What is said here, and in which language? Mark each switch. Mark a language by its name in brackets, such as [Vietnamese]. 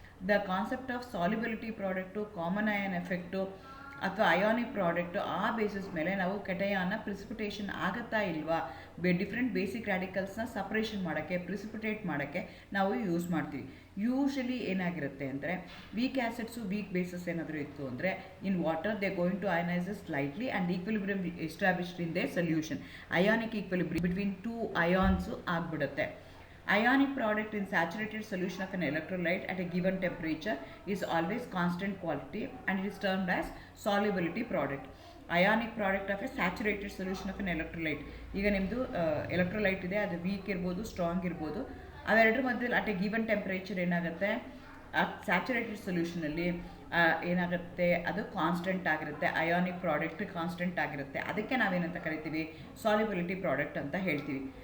[English] the concept of solubility product, [Kannada] common ion effect ಅಥವಾ ionic product, ಆ basis ಮೇಲೆ ನಾವು ಕೆಟಯಾನ್ನ ಪ್ರಿಸಿಪಿಟೇಷನ್ ಆಗುತ್ತಾ ಇಲ್ವಾ, ಡಿಫ್ರೆಂಟ್ ಬೇಸಿಕ್ ರ್ಯಾಡಿಕಲ್ಸ್ನ ಸಪ್ರೇಷನ್ ಮಾಡೋಕ್ಕೆ, ಪ್ರಿಸಿಪಿಟೇಟ್ ಮಾಡೋಕ್ಕೆ ನಾವು ಯೂಸ್ ಮಾಡ್ತೀವಿ. ಯೂಶಲಿ ಏನಾಗಿರುತ್ತೆ ಅಂದರೆ, ವೀಕ್ ಆ್ಯಸಿಡ್ಸು ವೀಕ್ ಬೇಸಸ್ ಏನಾದರೂ ಇತ್ತು ಅಂದರೆ, [English] In water they going to ionise slightly and equilibrium established in the solution. [Kannada] Ionic equilibrium between 2 ions ಆಗಿಬಿಡುತ್ತೆ. [English] Ionic product in saturated solution of an electrolyte at a given temperature is always constant quality and it is termed as solubility product. Ionic product of a saturated solution of an electrolyte. [Kannada] ಈಗ ನಿಮ್ಮದು electrolyte ಇದೆ, ಅದು weak ಇರ್ಬೋದು, strong ಇರ್ಬೋದು. ಅವೆರಡರ ಮಧ್ಯದಲ್ಲಿ [English] at a given temperature [Kannada] ಏನಾಗುತ್ತೆ, ಆ saturated ಸೊಲ್ಯೂಷನಲ್ಲಿ ಏನಾಗುತ್ತೆ, ಅದು ಕಾನ್ಸ್ಟೆಂಟ್ ಆಗಿರುತ್ತೆ. ಅಯಾನಿಕ್ ಪ್ರಾಡಕ್ಟ್ ಕಾನ್ಸ್ಟೆಂಟ್ ಆಗಿರುತ್ತೆ. ಅದಕ್ಕೆ ನಾವೇನಂತ ಕರಿತೀವಿ, ಸಾಲ್ಯುಬಿಲಿಟಿ ಪ್ರಾಡಕ್ಟ್ ಅಂತ ಹೇಳ್ತೀವಿ.